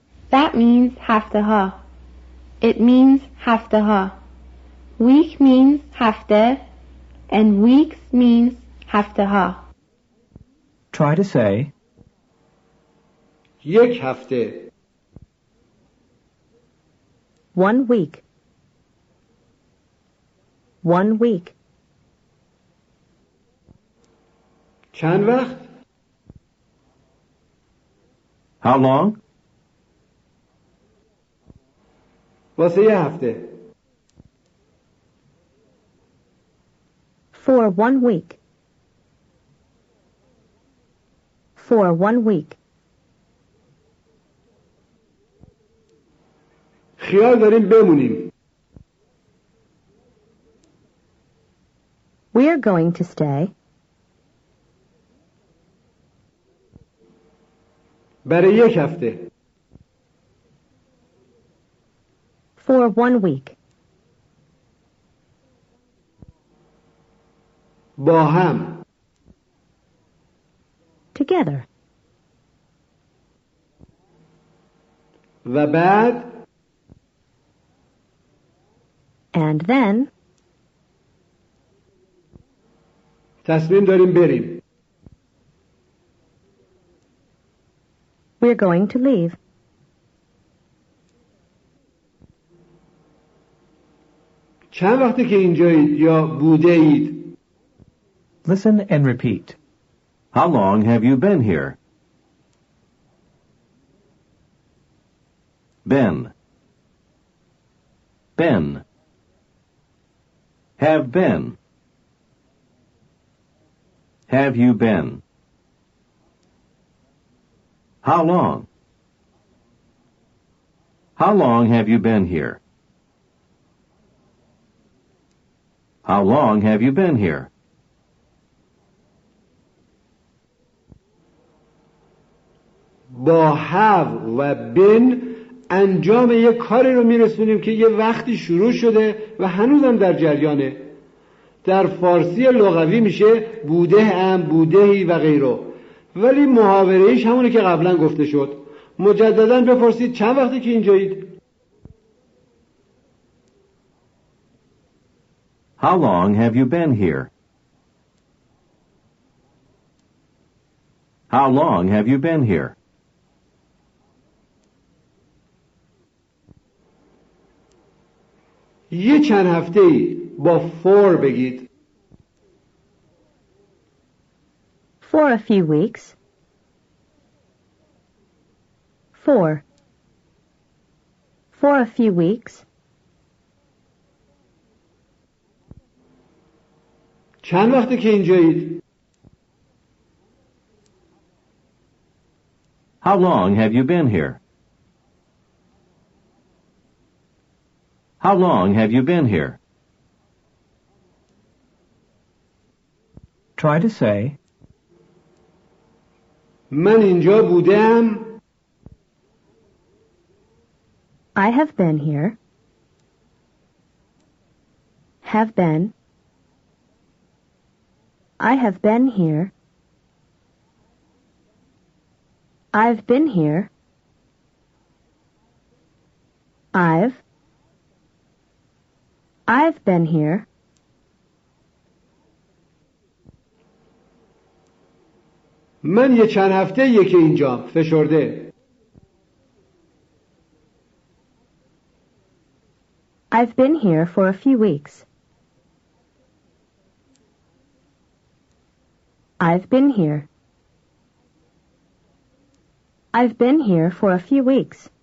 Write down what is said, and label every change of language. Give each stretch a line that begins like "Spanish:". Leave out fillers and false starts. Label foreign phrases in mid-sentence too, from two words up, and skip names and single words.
English: That means
Persian: هفته ها.
English: It means
Persian: هفته ها.
English: Week means هفته and weeks means
Persian: هفته ها.
English: Try to say,
Persian: یک هفته.
English: 1 week. 1 week.
Persian: چند وقت؟
English: How long?
Persian: واسه یه هفته.
English: For 1 week. For 1 week.
Persian: خیال داریم بمونیم.
English: We are going to stay.
Persian: برای یک هفته.
English: For 1 week.
Persian: با هم.
English: Together.
Persian: و بعد
English: And then
Persian: تصمیم داریم بریم.
English: we're going to leave.
Persian: چند وقته که اینجایید یا بوده اید؟
English: listen and repeat. How long have you been here? Been. Been. Have been. Have you been? How long? How long have you been here? How long have you been here?
Persian: با have و been انجام یک کاری رو میرسونیم که یه وقتی شروع شده و هنوزم در جریانه. در فارسی لغوی میشه بوده ام، بودهی و غیره، ولی محاوره‌ایش همونه که قبلا گفته شد. مجددا بپرسید چند وقتی که اینجایید؟
English: How long have you been here? How long have you been here?
Persian: یه چند هفته‌ای با for بگید.
English: For a few weeks. For. For a few weeks.
Persian: چند وقته که اینجایید؟
English: How long have you been here? How long have you been here? Try to say,
Persian: من اینجا بودم.
English: I have been here. Have been. I have been here. I've been here. I've been here.
Persian: من یه چند هفته که اینجا فشرده.
English: I've been here for a few weeks. I've been here. I've been here for a few weeks.